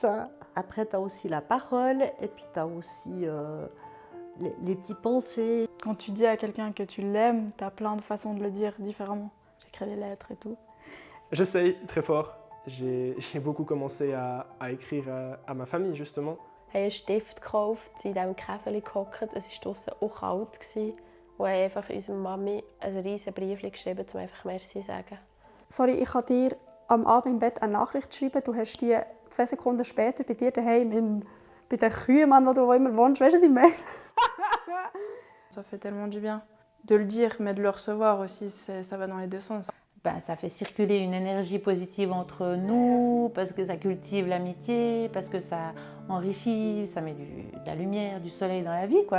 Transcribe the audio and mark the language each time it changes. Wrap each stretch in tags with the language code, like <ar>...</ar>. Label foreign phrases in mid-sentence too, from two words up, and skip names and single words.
<fr>Après, tu as aussi la parole et puis tu as aussi les petites pensées. Quand tu dis à quelqu'un que tu l'aimes, tu as plein de façons de le dire différemment. J'écris des lettres et tout. J'essaye très fort. J'ai beaucoup commencé à écrire à ma famille, justement.</fr> <de>Ich habe einen Stift gekauft, in diesem Käferchen gehockt. Es war draussen auch kalt. Und habe einfach unserer Mami ein riesiges Brief geschrieben, um einfach Merci zu sagen. Sorry, ich kann dir am Abend im Bett eine Nachricht schreiben. Du hast die 2 Sekunden später bei dir daheim bei den Kühen, wo du immer wohnst. Weißt du, was ich meine?</de> <fr>Ça fait tellement du bien de le dire, mais de le recevoir aussi, ça va dans les deux sens. Ça fait circuler une énergie positive entre nous, parce que ça cultive l'amitié, parce que ça enrichit, ça met de la lumière, du soleil dans la vie, quoi.</fr>